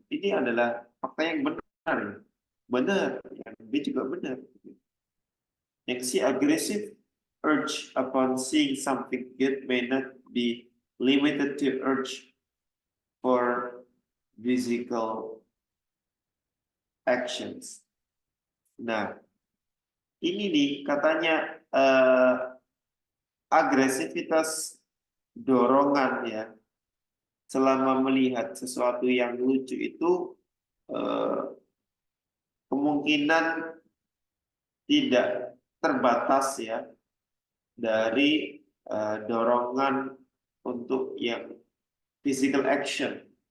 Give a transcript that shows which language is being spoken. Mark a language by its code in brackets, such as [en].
[id] Ini adalah fakta yang benar. Benar. Yang B juga benar. Yang C, [en] aggressive urge upon seeing something good may not be limited to urge for physical actions. [id] Nah, ini nih katanya agresivitas dorongan ya selama melihat sesuatu yang lucu itu eh, kemungkinan tidak terbatas ya dari dorongan untuk yang [en] physical action.